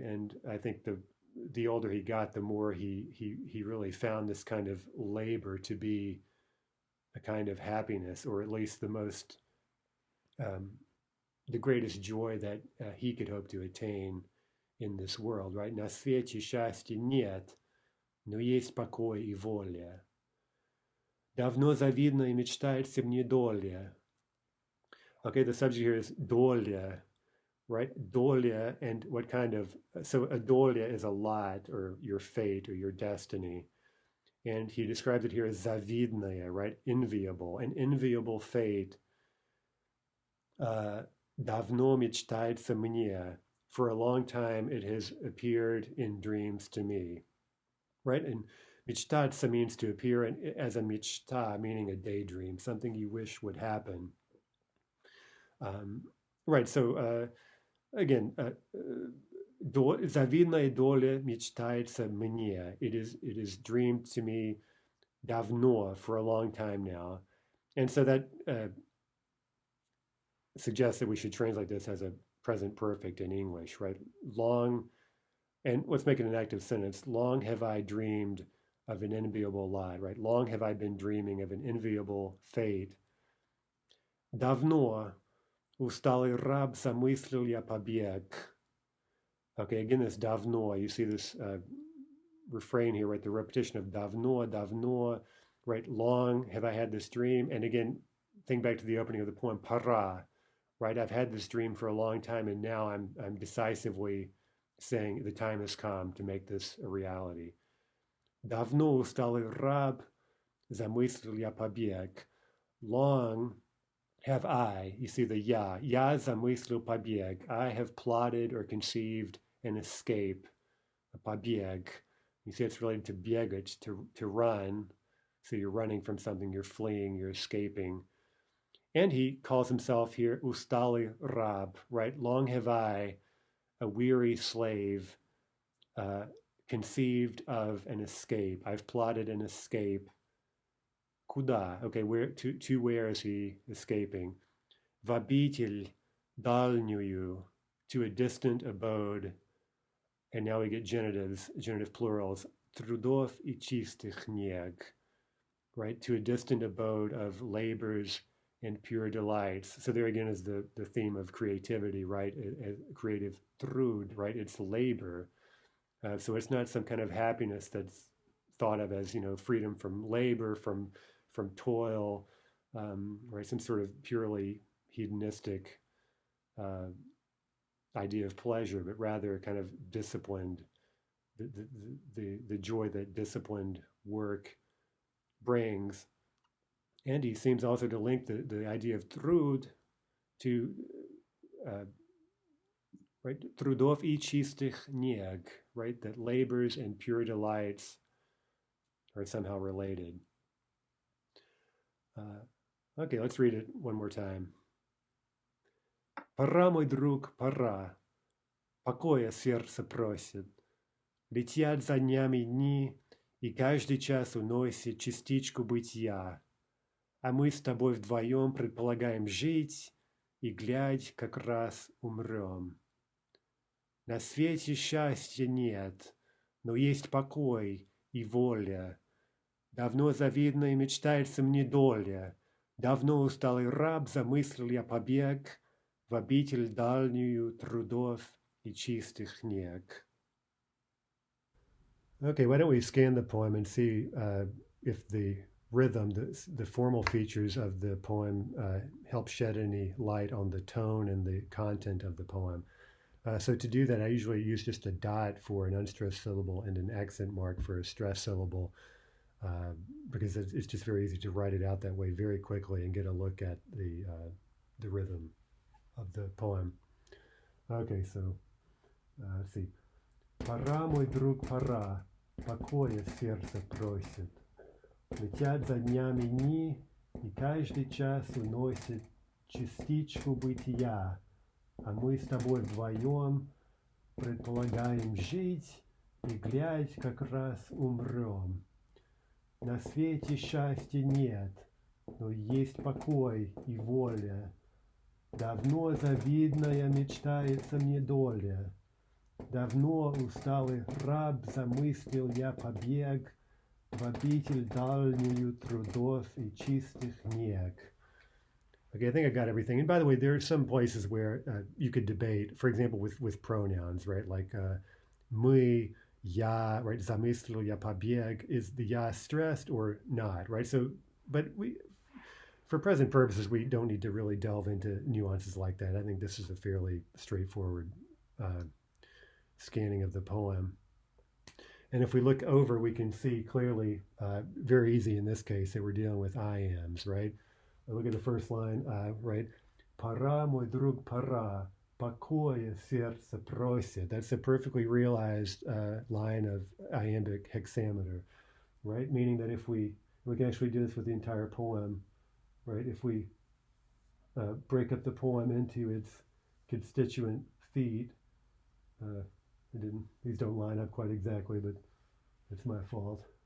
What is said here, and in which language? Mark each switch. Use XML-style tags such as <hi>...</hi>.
<en>And I think the older he got, the more he really found this kind of labor to be a kind of happiness, or at least the greatest joy that he could hope to attain in this world, right?</en> <ru>На свете счастья нет, но есть покой и воля. Давно завидно и мечтается мне доля.</ru> <en>Okay, the subject here is dolia, right? Dolia, and what kind of, so a dolia is a lot, or your fate, or your destiny. And he describes it here as zavidnaya, right? Enviable, an enviable fate.</en> <ru>Давно мечтается мне.</ru> <en>For a long time it has appeared in dreams to me, right? And Michtatsa means to appear as a michta, meaning a daydream, something you wish would happen. Right, so again,</en> <ru>завидная доля мечтается мне.</ru> <en>It is dreamed to me</en> <ru>давно,</ru> <en>for a long time now. And so that suggests that we should translate this as a present perfect in English, right? Long, and let's make it an active sentence. Long have I dreamed of an enviable lot, right? Long have I been dreaming of an enviable fate.</en> <ru>Давно усталый раб замыслил я побег.</ru> <en>Okay, again, this</en> <ru>давно,</ru> <en>you see this refrain here, right? The repetition of давно, right? Long have I had this dream. And again, think back to the opening of the poem, para, right? I've had this dream for a long time, and now I'm decisively saying the time has come to make this a reality.</en> <ru>Давно усталый раб замыслил я побег.</ru> <en>Long have I, you see the</en> <ru>я замыслил побег.</ru> <en>I have plotted or conceived an escape, a</en> <ru>побег.</ru> <en>You see it's related to</en> <ru>бегать,</ru> <en>to run. So you're running from something, you're fleeing, you're escaping. And he calls himself here</en> <ru>усталый раб,</ru> <en>right? Long have I, a weary slave, conceived of an escape. I've plotted an escape.</en> <ru>Куда?</ru> <en>Okay, to where is he escaping?</en> <ru>В обитель дальнюю,</ru> <en>to a distant abode. And now we get genitives, genitive plurals.</en> <ru>Трудов и чистых нег,</ru> <en>right? To a distant abode of labors and pure delights. So there again is the theme of creativity, right? Creative trud, right? It's labor. So it's not some kind of happiness that's thought of as, freedom from labor, from from toil, right? Some sort of purely hedonistic idea of pleasure, but rather kind of disciplined, the joy that disciplined work brings. And he seems also to link the idea of trud to right, trudov</en> <ru>и чистых нег,</ru> <en>right, that labors and pure delights are somehow related. Okay, let's read it one more time.</en> <ru>Пора, мой друг, пора, покоя сердце просит. Летят за днями дни, и каждый час уносит частичку бытия. А мы с тобой вдвоем предполагаем жить, и, глядь, как раз умрем. На свете счастья нет, но есть покой и воля. Давно завидная мечтается мне доля. Давно усталый раб замыслил я побег в обитель дальнюю трудов и чистых нег.</ru> <en>Okay, why don't we scan the poem and see if the rhythm, the formal features of the poem help shed any light on the tone and the content of the poem. So to do that, I usually use just a dot for an unstressed syllable and an accent mark for a stressed syllable, because it's just very easy to write it out that way very quickly and get a look at the rhythm of the poem. Okay, so let's see.</en> <ru>Пора, мой друг, пора, покоя сердце просит. Летят за днями дни, и каждый час уносит частичку бытия. А мы с тобой вдвоем предполагаем жить, и, глядь, как раз умрем. На свете счастья нет, но есть покой и воля. Давно завидная мечтается мне доля. Давно усталый раб замыслил я побег в обитель дальнюю трудов и чистых нег.</ru> <en>Okay, I think I got everything. And by the way, there are some places where you could debate, for example, with pronouns, right? Like</en> <ru>мы, я,</ru> <en>right?</en> <ru>Замыслил я побег.</ru> <en>Is the ya stressed or not, right? So, but for present purposes, we don't need to really delve into nuances like that. I think this is a fairly straightforward scanning of the poem. And if we look over, we can see clearly, very easy in this case, that we're dealing with iambs, right? Look at the first line, right?</en> <ru>Пора, мой друг, пора, покоя сердце просит.</ru> <en>That's a perfectly realized line of iambic hexameter, right? Meaning that if we can actually do this with the entire poem, right? If we break up the poem into its constituent feet, these don't line up quite exactly, but it's my fault.</en>